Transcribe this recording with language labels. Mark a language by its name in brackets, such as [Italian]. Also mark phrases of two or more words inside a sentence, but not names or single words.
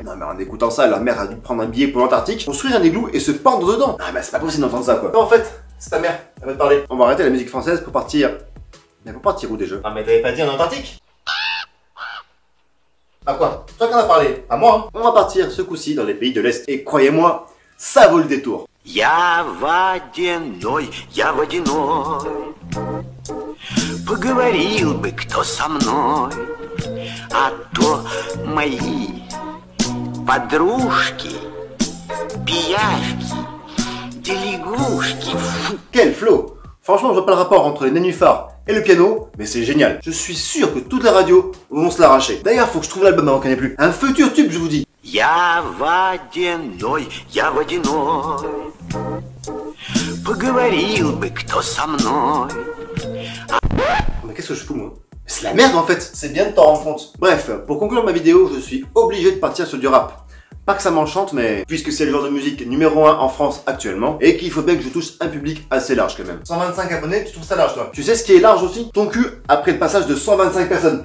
[French] Non mais en écoutant ça, leur mère a dû prendre un billet pour l'Antarctique, construire un igloo et se pendre dedans. Ah mais c'est pas possible d'entendre ça quoi. Non en fait, c'est ta mère, elle va te parler. On va arrêter la musique française pour partir... Mais pour partir où déjà? Ah mais t'avais pas dit en Antarctique? À quoi? Toi qui en as parlé, à moi hein. On va partir ce coup-ci dans les pays de l'Est. Et croyez-moi, ça vaut le détour. [Russian] Я водяной, поговорил бы кто со мной, а то мои подружки, пиявки, да лягушки. [French] Quel flow! Franchement, je vois pas le rapport entre les nénuphars et le piano, mais c'est génial. Je suis sûr que toutes les radios vont se l'arracher. D'ailleurs, faut que je trouve l'album avant qu'il n'y ait plus. Un futur tube, je vous dis. [Russian] Я водяной, поговорил бы кто со мной. [French] Mais qu'est-ce que je fous, moi? C'est la merde, en fait. C'est bien de t'en rendre compte. Bref, pour conclure ma vidéo, je suis obligé de partir sur du rap. Pas que ça m'enchante, mais puisque c'est le genre de musique numéro 1 en France actuellement, et qu'il faut bien que je touche un public assez large quand même. 125 abonnés, tu trouves ça large toi? Tu sais ce qui est large aussi? Ton cul après le passage de 125 personnes.